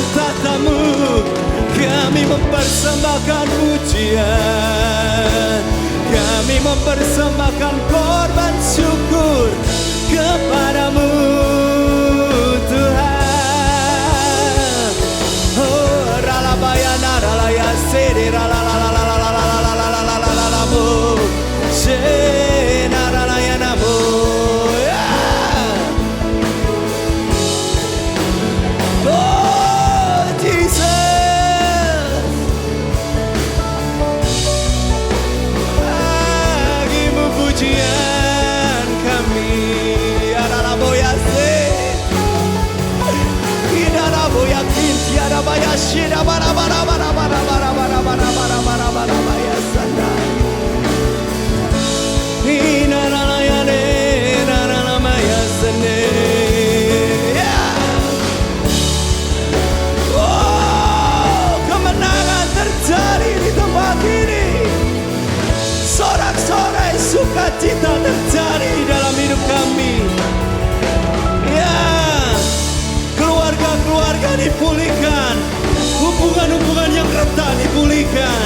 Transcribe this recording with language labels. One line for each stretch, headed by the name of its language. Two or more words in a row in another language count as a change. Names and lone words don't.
Indonesian: tatamu kami mempersembahkan pujian, kami mempersembahkan korban syukur kepadamu Tuhan. Oh ralabayana ralaya sede ralalalalalalalalalalalalalamu sena ralayanamu. Oh Jesus, bagimu pujian kami. boya se. Inara boya kintiara baya shira bara bara bara bara bara bara bara bara bara bara baya sana. Inara ya ne inara maya sene. Kemenangan terjadi di tempat ini. Sorak-sorai sukacita terjadi dalam hidup kami. Ya, keluarga-keluarga dipulihkan, hubungan-hubungan yang retak dipulihkan.